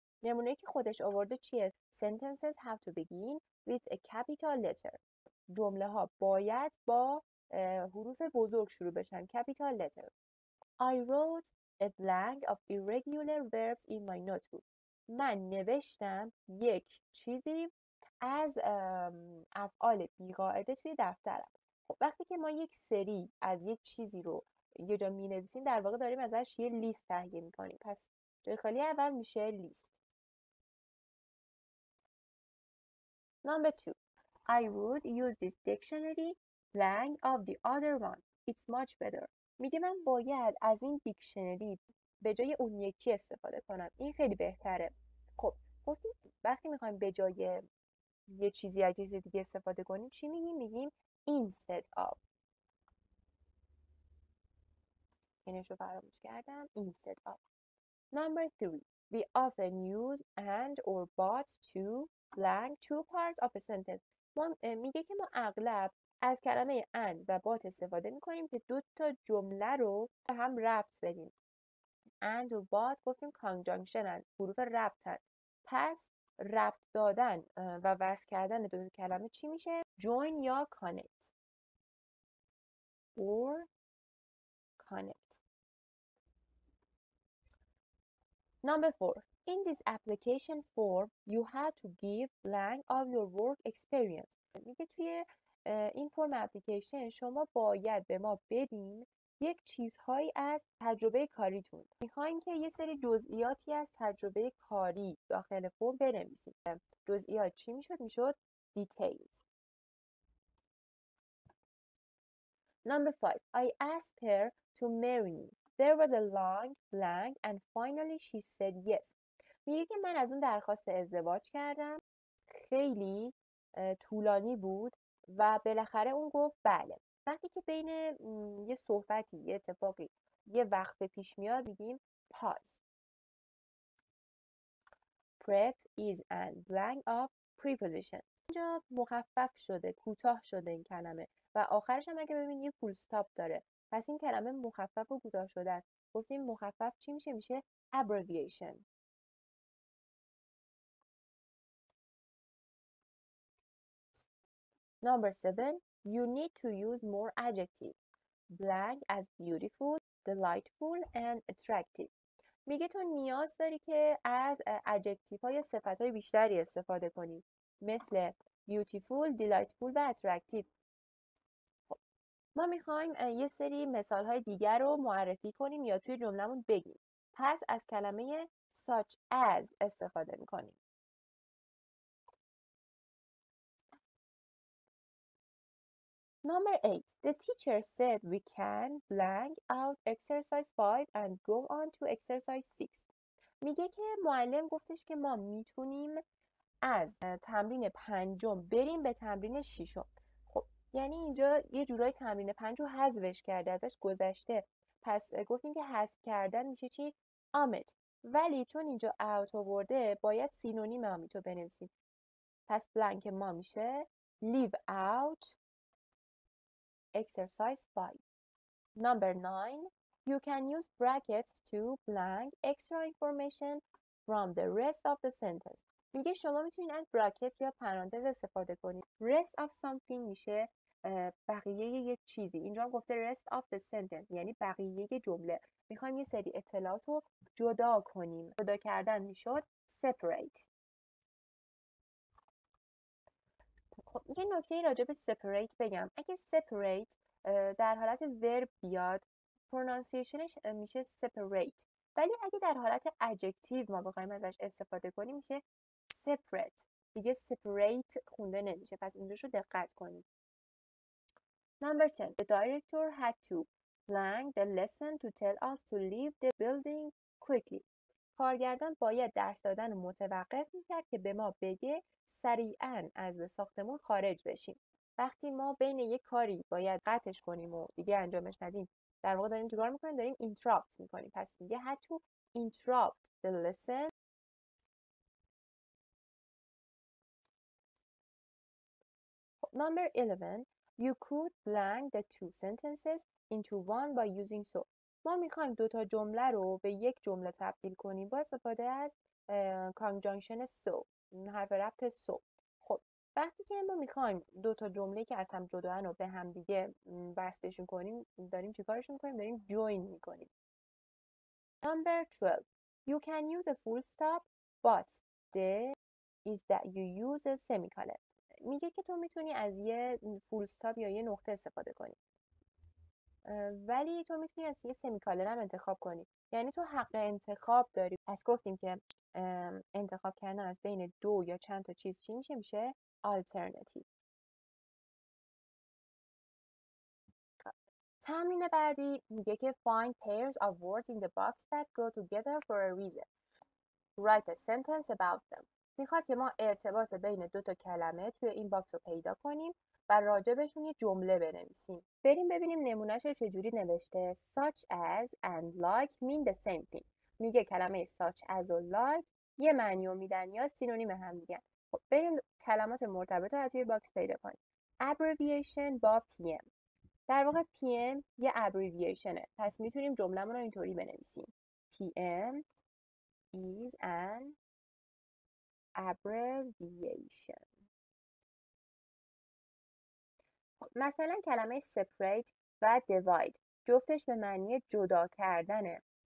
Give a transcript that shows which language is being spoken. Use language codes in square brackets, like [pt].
[fa] نمونه‌ای که خودش آورده چیه؟ [en] Sentences have to begin with a capital letter. [fa] جمله ها باید با حروف بزرگ شروع بشن. [en] Capital letter. I wrote a blank of irregular verbs in my notebook. [fa] من نوشتم یک چیزی از افعال بی‌قاعده توی دفترم. خب وقتی که ما یک سری از یک چیزی رو یه جا می نویسیم در واقع داریم ازش یه لیست تهیه می کنیم. پس جای خالی اول میشه لیست. [en] Number 2. I would use this dictionary blank of the other one. It's much better. [fa] میگه من باید از این دیکشنری به جای اون یکی استفاده کنم. این خیلی بهتره. خب گفتیم وقتی میخوایم به جای یه چیزی از چیز دیگه استفاده کنیم چی میگیم؟ میگیم instead of. اینش رو فراموش کردم. instead of. [en] Number 3. We often use and or but to blank two parts of a sentence. [fa] میگه که ما اغلب از کلمه and و but استفاده میکنیم که دو تا جمله رو به هم ربط بدیم. and و but گفتیم کانجانکشنن، حروف ربطن. پس ربط دادن و وصل کردن دو کلمه چی میشه؟ join یا connect or connect. [en] Number 4. In this application form, you have to give blank of your work experience. [fa] میگه توی این فرم اپلیکیشن شما باید به ما بدین یک چیزهایی از تجربه کاریتون. میخوایم که یه سری جزئیاتی از تجربه کاری داخل فرم بنویسید. جزئیات چی میشد؟ میشد details. [en] Number 5. I asked her to marry me. There was a long blank and finally she said yes. [fa] میگه که من از اون درخواست ازدواج کردم، خیلی طولانی بود و بالاخره اون گفت بله. وقتی که بین یه صحبتی، یه اتفاقی، یه وقفه پیش میاد میگیم pause. [en] Prep is a blank of preposition. [fa] اینجا مخفف شده، کوتاه شده این کلمه و آخرش هم اگه ببینید یه فول استاپ داره. پس این کلمه مخفف و کوتاه شده است. گفتیم مخفف چی میشه؟ میشه abbreviation. [en] Number 7. You need to use more adjectives. Blank as beautiful, delightful and attractive. [fa] میگه تو نیاز داری که از adjective های صفت های بیشتری استفاده کنی، مثل beautiful, delightful و attractive. خب. ما میخوایم یه سری مثال های دیگر رو معرفی کنیم یا توی جملمون بگیم. پس از کلمه such as استفاده میکنیم. [en] Number 8. The teacher said we can blank out exercise 5 and go on to exercise 6. [fa] میگه که معلم گفتش که ما میتونیم از تمرین 5 بریم به تمرین 6. خب یعنی اینجا یه جورای تمرین 5 رو حذفش کرده، ازش گذشته. پس گفتیم که حذف کردن میشه چی؟ omit. ولی چون اینجا out آورده باید سینونیم omit رو بنویسیم. پس بلانک ما میشه [en] leave out exercise 5. Number 9. You can use brackets to blank extra information from the rest of the sentence. [fa] میگه شما میتونید از براکت یا پرانتز استفاده کنید. rest of something میشه بقیه یک چیزی. اینجا هم گفته rest of the sentence یعنی بقیه جمله. میخوایم یه سری اطلاعات رو جدا کنیم. جدا کردن میشد separate. خب یه نکته راجع به separate بگم. اگه separate در حالت verb بیاد پرونانسیشنش میشه separate، ولی اگه در حالت adjective ما بخوایم ازش استفاده کنیم میشه separate. دیگه separate خونده نمیشه، پس اینجاش رو دقت کنید. [en] Number 10. The director had to blank the lesson to tell us to leave the building quickly. [fa] کارگردان باید درس دادن رو متوقف میکرد که به ما بگه سریعاً از ساختمون خارج بشیم. وقتی ما بین یک کاری باید قطعش کنیم و دیگه انجامش ندیم، در واقع داریم چیکار میکنیم؟ داریم interrupt میکنیم. پس میگه [en] had to interrupt the lesson. Number 11. You could blank the two sentences into one by using so. [fa] ما میخوایم دوتا جمله رو به یک جمله تبدیل کنیم با استفاده از conjunction so، حرف ربط so. خب وقتی که ما میخوایم دوتا جمله که از هم جداان رو به هم دیگه بستشون کنیم، داریم چیکارشون میکنیم؟ داریم join میکنیم. [en] Number 12. You can use a full stop but the is that you use a semicolon. [fa] میگه که تو میتونی از یه فول استاپ یا یه نقطه استفاده کنی، ولی تو میتونی از یه سمیکالن هم انتخاب کنی، یعنی تو حق انتخاب داری. پس گفتیم که انتخاب کردن از بین دو یا چند تا چیز چی میشه؟ میشه alternative. تمرین بعدی میگه که [en] find pairs of words in the box that go together for a reason. Write a sentence about them. [fa] میخواد که ما ارتباط بین دو تا کلمه توی این باکس رو پیدا کنیم و راجبشون یه جمله بنویسیم. بریم ببینیم نمونهش رو چجوری نوشته. [en] Such as and like mean the same thing. [fa] میگه کلمه such as و like یه معنی رو میدن یا سینونیم هم دیگه. خب بریم کلمات مرتبط رو توی باکس پیدا کنیم. Abbreviation با PM. در واقع PM یه abbreviationه. پس میتونیم جمله‌مون رو اینطوری بنویسیم. [en] PM is an abbreviation. [fa] مثلا کلمه separate و divide جفتش به معنی جدا کردنه.